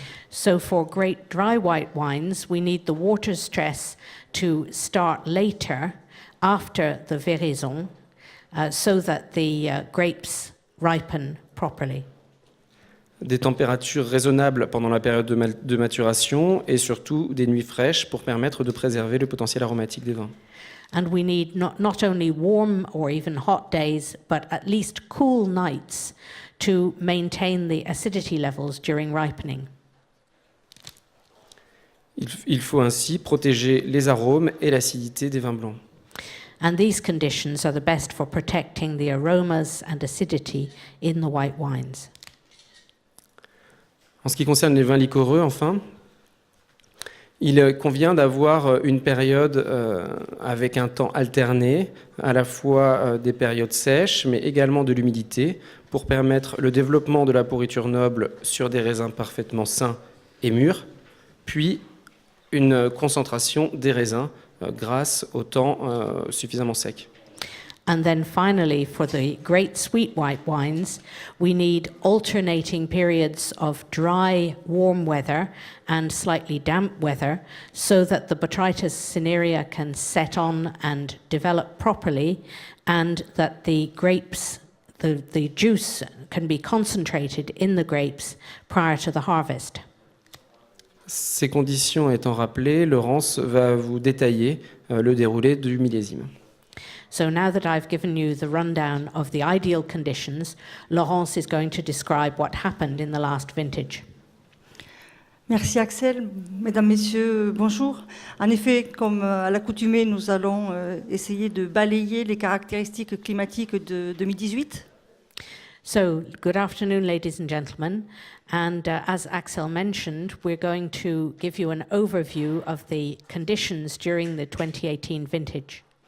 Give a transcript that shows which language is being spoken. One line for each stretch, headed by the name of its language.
English: So for great dry white wines, we need the water stress to start later after the véraison so that the grapes ripen properly.
French: Des températures raisonnables pendant la période de maturation et surtout des nuits fraîches pour permettre de préserver le potentiel aromatique des vins.
English: And we need not only warm or even hot days, but at least cool nights to maintain the acidity levels during ripening.
French: Il faut ainsi protéger les arômes et l'acidité des vins blancs.
English: And these conditions are the best for protecting the aromas and acidity in the white wines.
French: En ce qui concerne les vins liquoreux, enfin, il convient d'avoir une période avec un temps alterné, à la fois des périodes sèches, mais également de l'humidité, pour permettre le développement de la pourriture noble sur des raisins parfaitement sains et mûrs, puis une concentration des raisins grâce au temps suffisamment sec.
English: And then finally, for the great sweet white wines, we need alternating periods of dry, warm weather and slightly damp weather so that the Botrytis cinerea can set on and develop properly and that the grapes, the juice can be concentrated in the grapes prior to the harvest.
French: Ces conditions étant rappelées, Laurence va vous détailler le déroulé du millésime.
English: So now that I've given you the rundown of the ideal conditions, Laurence is going to describe what happened in the last vintage.
French: Merci Axel. Mesdames, Messieurs, bonjour. En effet, comme à l'accoutumée, nous allons essayer de balayer les caractéristiques climatiques de 2018.
English: So, good afternoon, ladies and gentlemen. And as Axel mentioned, we're going to give you an overview of the conditions during the 2018 vintage.